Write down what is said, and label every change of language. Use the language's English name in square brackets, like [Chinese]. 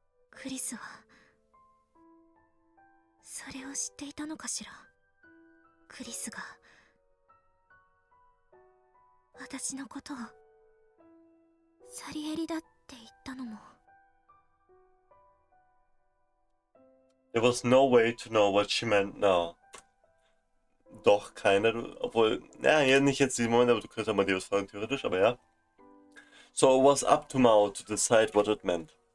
[Japanese] クリスはそれを知っていたのかしら。クリスが私のことをサリエリだって言ったのも。 [English] There was no way to know what she meant now. [German] Doch, keiner. Obwohl, ja, nicht jetzt diesen Moment, aber du könntest Amadeus fragen, theoretisch, aber ja. [English] So it was up to Mao to decide what it meant.